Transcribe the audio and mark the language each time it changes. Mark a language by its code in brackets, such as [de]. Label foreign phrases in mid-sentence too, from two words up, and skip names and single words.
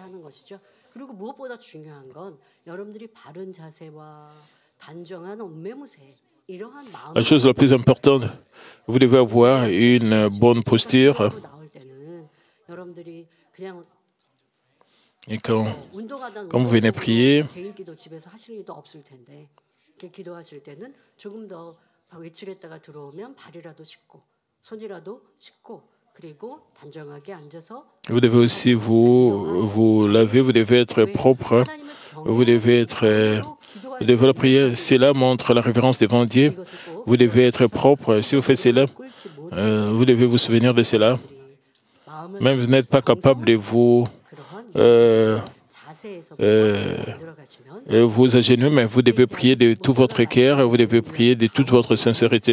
[fr] La chose la plus importante, vous devez avoir une bonne posture. Et quand vous venez prier, [ko] 기도하실 때는 조금 더 외출했다가 들어오면 발이라도 씻고 손이라도 씻고 그리고 단정하게 앉아서 [fr] vous devez aussi vous laver, vous devez être propre, vous devez la prière. Cela montre la révérence devant Dieu. Vous devez être propre. Si vous faites cela, vous devez vous souvenir de cela. Même vous n'êtes pas capable de vous vous agenouiller, mais vous devez prier de tout votre cœur, vous devez prier de toute votre sincérité.